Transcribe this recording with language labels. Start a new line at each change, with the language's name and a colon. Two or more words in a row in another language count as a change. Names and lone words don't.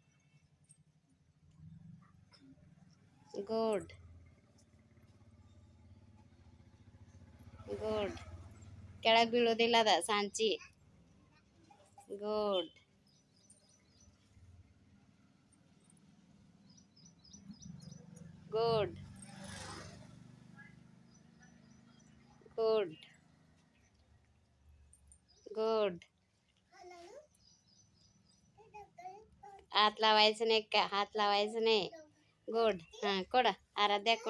English: good good.
Kannada: ಕೆಳಗೆ ಬೀಳೋದಿಲ್ಲ ಅದ ಸಾಂಚಿ.
English: good good good good.
Marathi: हात लावायचं नाही का? हात लावायचं नाही. गुड. हां कोड, आराध्या कोड.